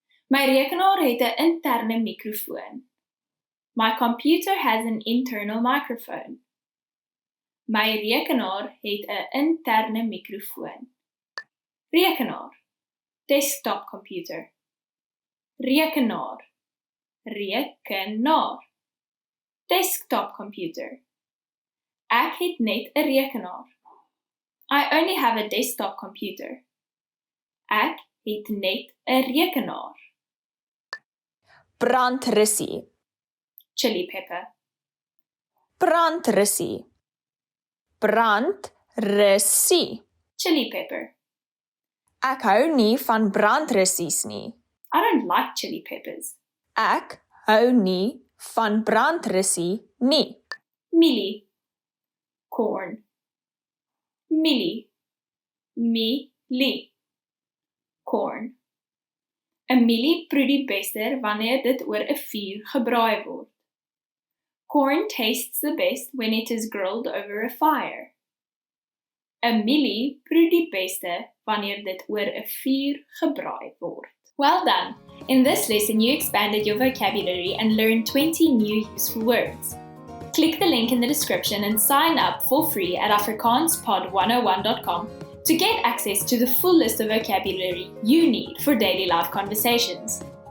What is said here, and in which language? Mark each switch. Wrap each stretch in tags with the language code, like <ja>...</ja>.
<af>My rekenaar het 'n interne mikrofoon.</af> <en>My computer has an internal microphone.</en> <af>My rekenaar het 'n interne mikrofoon.</af> <en>Rekenaar, desktop computer. Rekenaar, rekenaar, desktop computer.</en> <af>Ek het net 'n rekenaar.</af> <en>I only have a desktop computer.</en> <af>Ek het net 'n rekenaar. Brandrussie,</af> <en>Chili pepper,</en> <af>brandrussie, brandrussie.</af> <en>chili pepper.</en> <af>Ek hou nie van brandrussies nie.</af> <en>I don't like chili peppers.</en> <af>Ek hou nie van brandrussie nie. Mielie, corn. Mielie, mielie, corn. 'n Mielie proe die beste wanneer dit oor 'n vuur gebraai word.</af> <en>Corn tastes the best when it is grilled over a fire.</en> <af>'n Mielie proe die beste wanneer dit oor 'n vuur gebraai word. Well done! In this lesson, you expanded your vocabulary and learned 20 new useful words. Click the link in the description and sign up for free at afrikaanspod101.com to get access to the full list of vocabulary you need for daily life conversations.</af>